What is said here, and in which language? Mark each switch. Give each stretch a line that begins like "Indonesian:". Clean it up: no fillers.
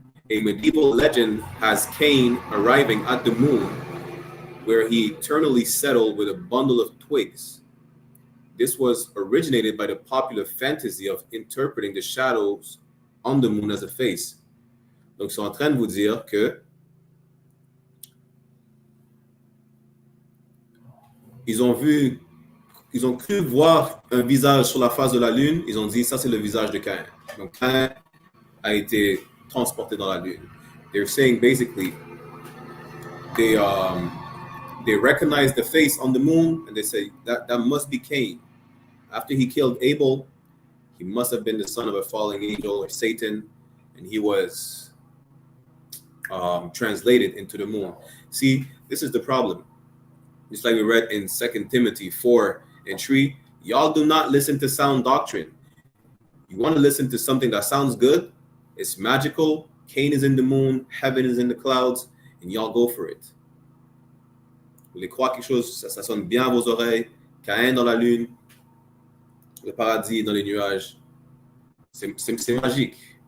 English: A medieval legend has Cain arriving at the moon where he eternally settled with a bundle of twigs. This was originated by the popular fantasy of interpreting the shadows on the moon as a face.
French: Donc, ils sont en train de vous dire que ils ont cru voir un visage sur la face de la lune. Ils ont dit, ça c'est le visage de Caïn. Donc, Caïn a été transporté dans la lune.
English: They're saying basically, they recognize the face on the moon and they say that must be Cain. After he killed Abel, he must have been the son of a fallen angel or Satan, and he was translated into the moon. See, this is the problem. Just like we read in 2 Timothy 4 and 3, y'all do not listen to sound doctrine. You want to listen to something that sounds good, it's magical, Cain is in the moon, heaven is in the clouds, and y'all go for it.
French: Vous voulez croire quelque chose, ça sonne bien à vos oreilles, Caïn dans la lune, le paradis dans les nuages, c'est magique.